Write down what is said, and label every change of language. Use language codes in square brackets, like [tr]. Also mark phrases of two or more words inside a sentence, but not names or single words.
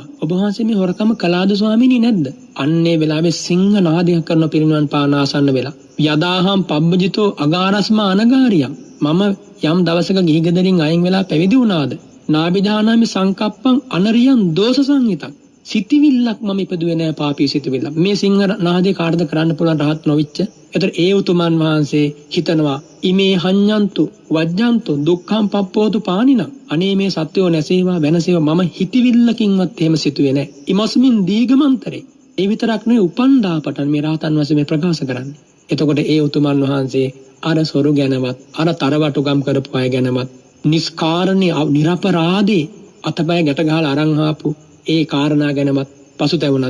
[si] ඔබ වහන්සේ මේ හොරකම කළාද ස්වාමීනි නැද්ද? අන්නේ වෙලාවේ සිංහ නාදයක් කරන පිරිනිවන් පාන ආසන්න වෙලා [pi] යදාහම් පබ්බජිතෝ අගාරස්මා අනගාරියම්. [si] මම යම් දවසක ගිහි ගෙදරින් අයින් වෙලා පැවිදි වුණාද [pi] නාබිදානාමි සංකප්පං අනරියං දෝෂ සංහිතං. [si] සිතිවිල්ලක් මම ඉපදුවේ නෑ පාපී සිතිවිල්ලක්. මේ සිංහ නාදේ කාටද කරන්න පුළුවන් රහත් නොවිච්ච. ඒතර ඒ උතුමන් වහන්සේ හිතනවා [pi] ඉමේ හඤ්ඤන්තු වජ්ජන්තු දුක්ඛං පප්පෝතු පානින. [si] අනේ මේ සත්‍යෝ නැසේවා වෙනසේවා මම හිතවිල්ලකින්වත් එහෙම සිතුවේ නෑ. [pi] ඉමස්මින් දීගමන්තරේ. [si] ඒ විතරක් නෙවෙයි උපන්දාපටන් මේ රහතන් වහන්සේ මේ ප්‍රකාශ කරන්නේ. එතකොට ඒ උතුමන් වහන්සේ අර සොරු ගැනවත් අර තරවටුගම් කරපු අය ගැනවත් නිස්කාරණේ නිරපරාදී අතපය ගැට ගහලා අරන් ආපු ඒ කාරණා ගැනවත් පසුතැවුණද?